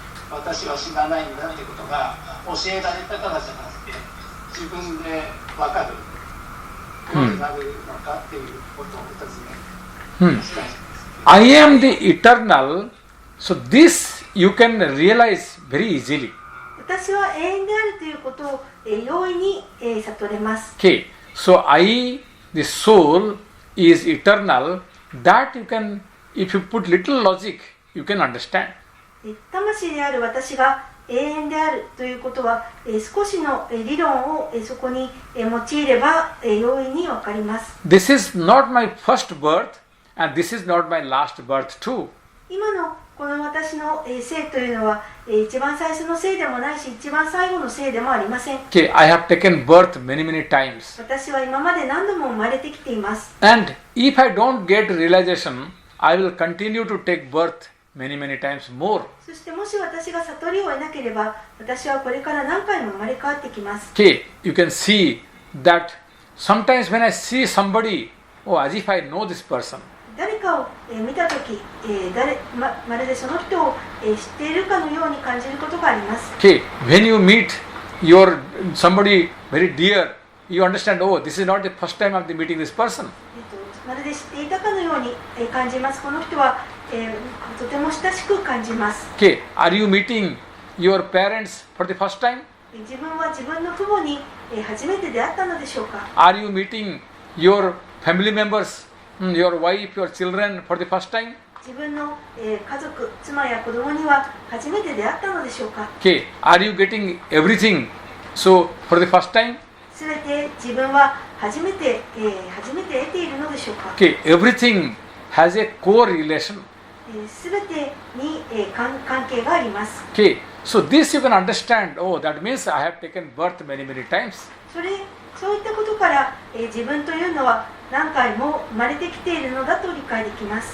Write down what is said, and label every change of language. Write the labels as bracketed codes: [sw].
[ja] 私は知らないんだってことが教えられたからじゃなくて、自分で分かることになるのかっていうことをお尋ね。 [en] I am the eternal, so this you can realize very easily. [ja] 私は永遠であるということを容易に悟れます。 [en] Okay, so I, the soul, is eternal. That you can, if you put little logic, you can understand. [ja] 魂である私が永遠であるということは、少しの理論をそこに用いれば容易にわかります。 [en] This is not my first birth, and this is not my last birth too. [ja] 今のこの私の生というのは一番最初の生でもないし、一番最後の生でもありません。 [en] Okay, I have taken birth many, many times. [ja] 私は今まで何度も生まれてきています。 [en] And if I don't get realization, I will continue to take birth many, many times more. [ja] そしてもし私が悟りを得なければ、私はこれから何回も生まれ変わってきます。 [en] Okay, you can see that sometimes when I see somebody, oh, as if I know this person. [ja] 誰かを見たとき、まるでその人を知っているかのように感じることがあります。 [en] Okay, when you meet your somebody very dear, you understand, oh, this is not the first time I'm meeting this person. [ja] まるで知っていたかのように感じます。この人はとても親しく感じます。 [en] Okay, are you meeting your parents for the first time? [ja] 自分は自分の父母に初めて出会ったのでしょうか。 [en] Are you meeting your family members your wife, your children for the first time? [ja] 自分の、家族、妻や子供には初めて出会ったのでしょうか。 [en] Okay, are you getting everything so for the first time? [ja] すべて自分は初めて得ているのでしょうか。 [en] Okay, everything has a correlation. [ja] すべてに、関係があります。 [en] Okay, so this you can understand. Oh, that means I have taken birth many times. [ja] そういったことから、自分というのは何回も生まれてきているのだと理解できます。